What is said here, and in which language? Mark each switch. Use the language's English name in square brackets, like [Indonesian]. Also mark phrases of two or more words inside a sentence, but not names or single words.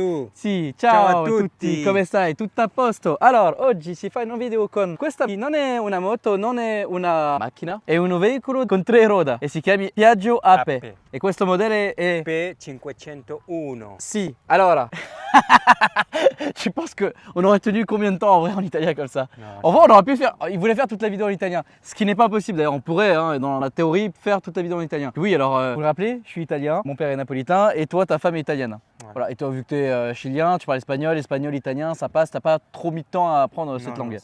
[Italian] Tu? Sì, Ciao ciao a a tutti, tutti. come stai? Tutto a posto? Allora, oggi si fa un video con questa, non è una moto, non è una macchina, è un veicolo con 3 ruote e si chiama Piaggio Ape. Ape. E questo modello è... P501. Si, allora... [French] Je pense qu'on aurait tenu combien de temps en vrai en italien comme ça? En vrai, on aurait pu faire. Il voulait faire toute la vidéo en italien, ce qui n'est pas possible. D'ailleurs, on pourrait, hein, dans la théorie, faire toute la vidéo en italien. Oui, alors, vous le rappelez, je suis italien, mon père est napolitain et toi, ta femme est italienne. Ouais. Voilà, et toi, vu que tu es chilien, tu parles espagnol, italien, ça passe, t'as pas trop mis de temps à apprendre cette langue.